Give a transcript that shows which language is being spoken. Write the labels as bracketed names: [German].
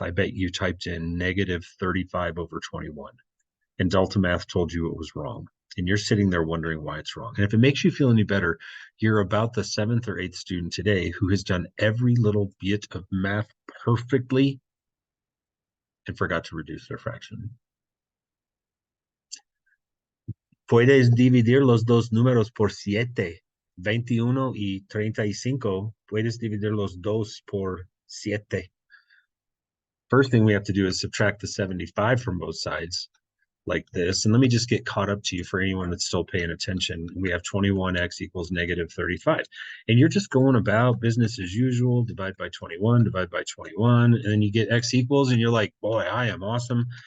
[English] I bet you typed in -35/21, and Delta Math told you it was wrong. And you're sitting there wondering why it's wrong. And if it makes you feel any better, you're about the 7th or 8th student today who has done every little bit of math perfectly and forgot to reduce their fraction. [Spanish] Puedes dividir los dos números por 7. 21 y 35. Puedes dividir los dos por 7. [English] First thing we have to do is subtract the 75 from both sides like this. And let me just get caught up to you for anyone that's still paying attention. We have 21x equals negative 35. And you're just going about business as usual, divide by 21, divide by 21, and then you get x equals, and you're like, boy, I am awesome.